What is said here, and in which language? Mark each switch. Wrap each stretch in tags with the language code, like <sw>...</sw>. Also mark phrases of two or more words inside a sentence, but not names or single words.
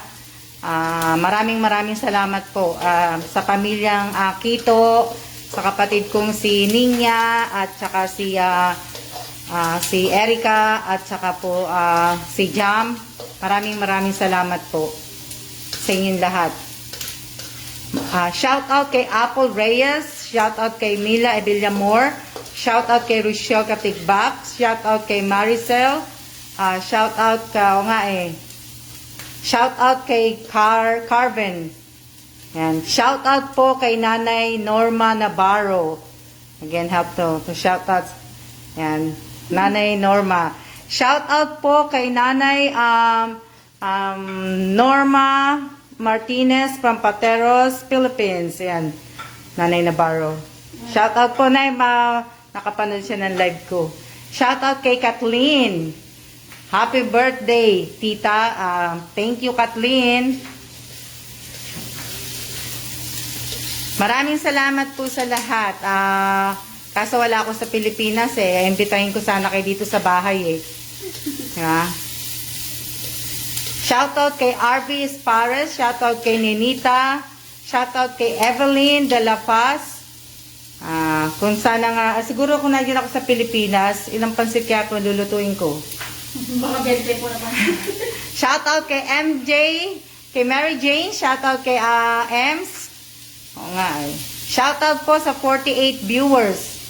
<tl>Maraming salamat po sa pamilyang Quito, sa kapatid kong si Ninya at saka si Erica at saka po si Jam. Maraming salamat po sa inyong lahat.</tl> <en>Shout out</en> <tl>kay Apple Reyes.</tl> <en>Shout out</en> <tl>kay Mila Evillamor.</tl> <en>Shout out</en> <tl>kay Rochelle Katigbak.</tl> <en>Shout out</en> <tl>kay Maricel.</tl> <en>Shout out Shout out</en> <tl>kay Carven. Yan.</tl> <en>Shout out</en> <tl>po kay Nanay Norma Navarro.</tl> <en>Again, help to shout out.</en> <tl>Yan. Nanay Norma.</tl> <en>Shout out</en> <tl>po kay Nanay Norma Martinez from Pateros, Philippines. Yan. Nanay Navarro.</tl> <en>Shout out</en> <tl>po, Nay. Nakapanood siya ng live ko.</tl> <en>Shout out kay Kathleen. Happy birthday, tita. Thank you, Kathleen.</en> <tl>Maraming salamat po sa lahat. Kaso wala ako sa Pilipinas eh. Imbitahin ko sana kayo dito sa bahay eh.</tl> <en>Shout out</en> <tl>kay RV Espares.</tl> <en>Shout out</en> <tl>kay Nenita.</tl> <en>Shout out</en> <tl>kay Evelyn de la Paz. Kung sana nga, siguro kung nandiyan ako sa Pilipinas, ilang pansit kaya kung lulutuin ko. Baka birthday po naman.</tl> <en>Shout out</en> <tl>kay MJ, kay Mary Jane.</tl> <en>Shout out</en> <tl>kay Ems. Oo nga eh.</tl> <en>Shout out</en> <tl>po sa 48 viewers.</tl>